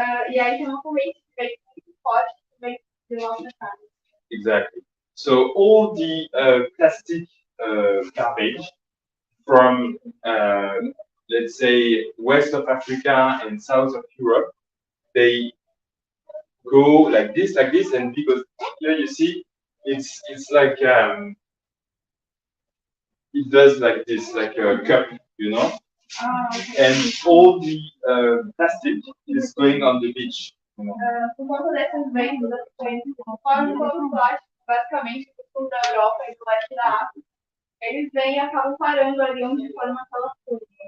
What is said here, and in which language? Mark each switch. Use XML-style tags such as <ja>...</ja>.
<pt>E aí tem uma corrente que vem muito forte, que vem de lá para cá.</pt> <en>Exactly. So all the plastic garbage from, let's say, west of Africa and south of Europe, they go like this, and because here you see, it's like it does like this, like a cup, you know. And all the plastic is going on the beach.</en> <pt>Por conta dessas vendas, conforme todo o plástico, basicamente do sul da Europa e do leste da África, eles vêm e acabam parando ali onde forma aquela curva.</pt>